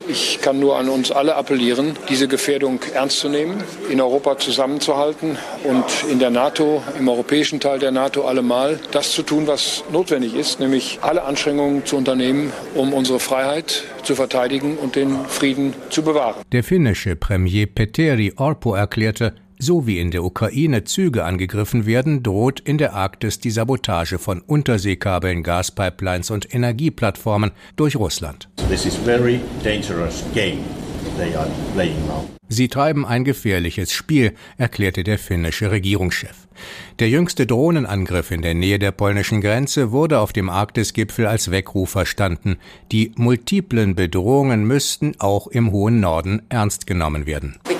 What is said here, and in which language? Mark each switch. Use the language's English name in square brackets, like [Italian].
[German] Ich kann nur an uns alle appellieren, diese Gefährdung ernst zu nehmen, in Europa zusammenzuhalten und in der NATO, im europäischen Teil der NATO allemal, das zu tun, was notwendig ist, nämlich alle Anstrengungen zu unternehmen, um unsere Freiheit zu verteidigen und den Frieden zu bewahren. Der finnische Premier Petteri Orpo erklärte, so wie in der Ukraine Züge angegriffen werden, droht in der Arktis die Sabotage von Unterseekabeln, Gaspipelines und Energieplattformen durch Russland. [English] This is very dangerous game they are playing now. [German] Sie treiben ein gefährliches Spiel, erklärte der finnische Regierungschef. Der jüngste Drohnenangriff in der Nähe der polnischen Grenze wurde auf dem Arktis-Gipfel als Weckruf verstanden. Die multiplen Bedrohungen müssten auch im hohen Norden ernst genommen werden.